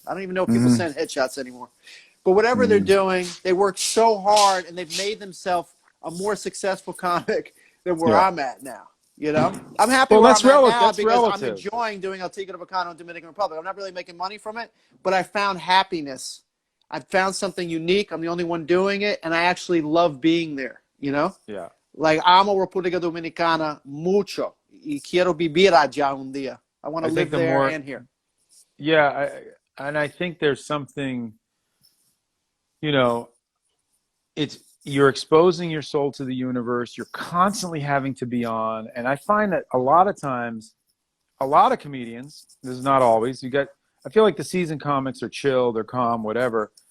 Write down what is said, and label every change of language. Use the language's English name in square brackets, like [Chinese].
[English] I don't even know if people send headshots anymore. But whatever they're doing, they work so hard, and they've made themselves a more successful comic than where I'm at now. I'm happy where I'm at now because I'm enjoying doing El Tigre Bacano in Dominican Republic. I'm not really making money from it, but I found happiness. I found something unique. I'm the only one doing it, and I actually love being there, Yeah. [Spanish] Like, amo República Dominicana mucho y quiero vivir allá un día. [English] I want to live there and here. Yeah, and I think there's something, you're exposing your soul to the universe. You're constantly having to be on. And I find that a lot of times, a lot of comedians, this is not always, I feel like the seasoned comics are chill, they're calm, whatever.